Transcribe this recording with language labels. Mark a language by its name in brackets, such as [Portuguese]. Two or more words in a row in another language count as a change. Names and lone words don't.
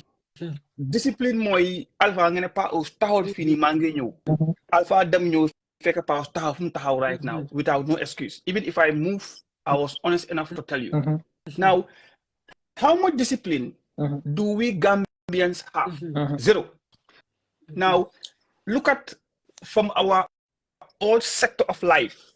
[Wolof] Discipline mooy Alpha nga ne Pa Ous taxawal fii nii maa ngi ñëw Alpha dem ñëw fekk Pa Ous taxaw fu mu taxaw [English] right now without no excuse even if I move I was honest enough to tell you now how much discipline do we Gambians have zero now look at from our old sector of life